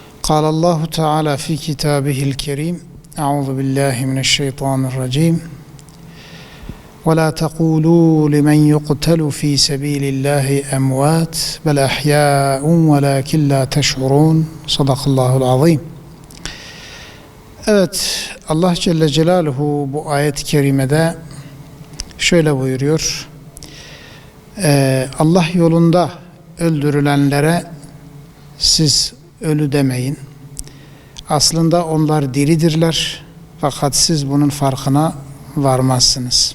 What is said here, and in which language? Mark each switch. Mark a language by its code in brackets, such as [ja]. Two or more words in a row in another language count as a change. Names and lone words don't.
[ar] قال الله تعالى في كتابه الكريم أعوذ بالله من الشيطان الرجيم ولا تقولوا لمن يقتل في سبيل الله أموات بل أحياء ولكن لا تشعرون صدق الله العظيم. [tr] Evet, Allah [ar] جل جلاله [tr] bu ayet-i kerimede şöyle buyuruyor. Allah yolunda öldürülenlere siz ölü demeyin. Aslında onlar diridirler fakat siz bunun farkına varmazsınız.